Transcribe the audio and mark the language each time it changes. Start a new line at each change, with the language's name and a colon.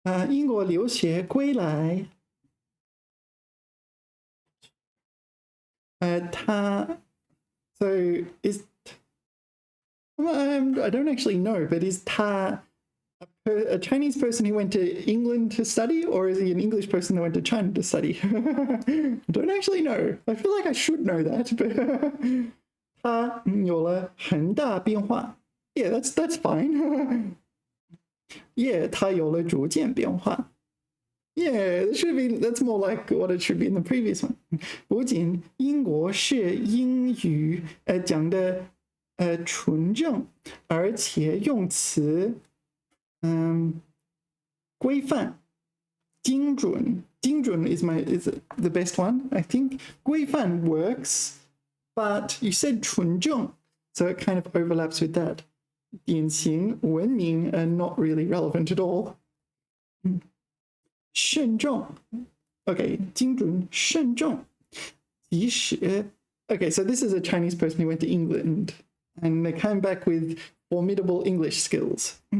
Chinese: 英国留学归来，他
English: so is I don't actually know, but is ta a Chinese person who went to England to study, or is he an English person who went to China to study? I don't actually know. I feel like I should know that, but
Chinese: 他有了很大变化。
English: Yeah, that's fine.
Chinese: Yeah, 它有了逐渐变化。
English: Yeah, that's more like what it should be in the previous one.
Chinese: 不仅英国式英语讲的纯正，而且用词规范、精准。
English: 精准 is the best one, I think. 规范 works, but you said 纯正, so it kind of overlaps with that. 典型文明 are not really relevant at all. 慎重 okay,
Chinese: 精准慎重即使
English: okay, so this is a Chinese person who went to England and they came back with formidable English skills.